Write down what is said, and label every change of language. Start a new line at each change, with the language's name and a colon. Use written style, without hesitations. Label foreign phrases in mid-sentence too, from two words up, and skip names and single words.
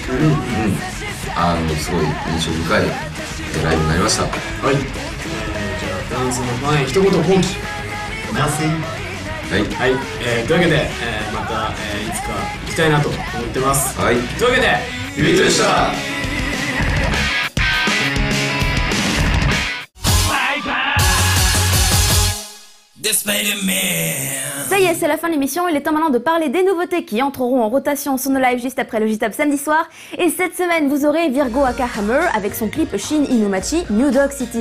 Japanese: すごい印象深いライブになりました。はい。じゃあフランスのファンへ一言今季。はい、というわけで、また、いつか行きたいなと思ってます。はい。というわけで、ユビットでした。
French: Ça y est, c'est la fin de l'émission, il est temps maintenant de parler des nouveautés qui entreront en rotation sur nos lives juste après le J-Tab samedi soir. Et cette semaine, vous aurez Virgo Akahammer avec son clip Shin Inumachi, New Dog City.